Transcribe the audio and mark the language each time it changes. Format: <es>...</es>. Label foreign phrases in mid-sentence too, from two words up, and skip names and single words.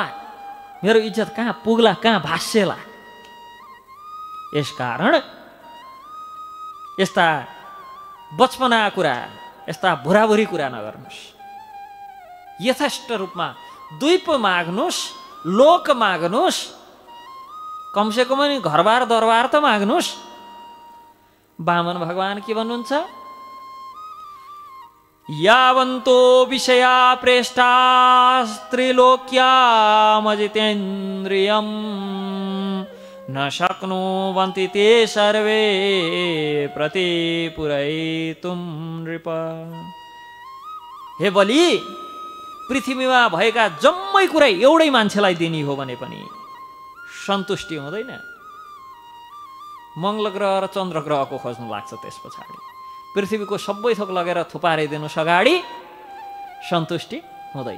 <ne>मेरो इज्जत कहाँ पुग्ला, कहाँ भाष्यला? यसकारण यस्ता बचपना कुरा, यस्ता बुराबुरी कुरा नगर्नुहोस्। यथेष्ट रूपमा द्वीप माग्नुहोस्, लोक माग्नुहोस्, कमसेकम घरबार दरबार त माग्नुहोस्। वामन भगवान के भन्नुहुन्छ?</ne> <sa>यावन्तो विषया प्रेष्टास्त्रिलोक्यामजितेन्द्रियं न शक्नुवन्ति ते सर्वे प्रतिपुरयितुं नृप।</sa> <ne>हे बलि, पृथ्वीमा भएका जम्मै कुरा एउटै मान्छेलाई दिने हो भने पनि सन्तुष्टि हुँदैन। मङ्गल ग्रह र चन्द्र ग्रहको खोज्नु लाग्छ, त्यस पछाडि पृथ्वीको सबै थोक लगेर थुपारिदिनुहोस् अगाडि, सन्तुष्टि हुँदैन।</ne>